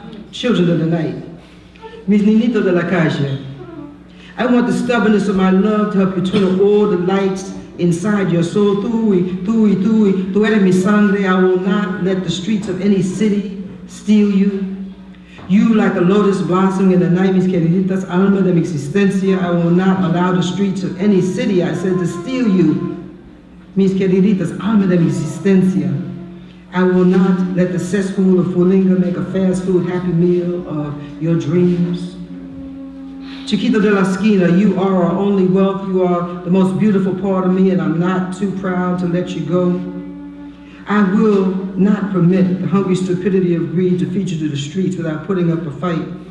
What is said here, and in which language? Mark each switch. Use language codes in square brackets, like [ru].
[en] Children of the night, [es] mis niñitos de la calle, [en] I want the stubbornness of my love to help you twiddle all the lights inside your soul. [es] Tú eres mi sangre. [en] I will not let the streets of any city steal you. You like a lotus blossom in the night, [es] mis queriditas, alma de mi existencia. [en] I will not allow the streets of any city, I said, to steal you. [es] Mis queriditas, alma de mi existencia. [en] I will not let the cesspool of Fulinga make a fast food happy meal of your dreams. [es] Chiquito de la esquina, [en] you are our only wealth. You are the most beautiful part of me, and I'm not too proud to let you go. I will not permit the hungry stupidity of greed to feed you to the streets without putting up a fight.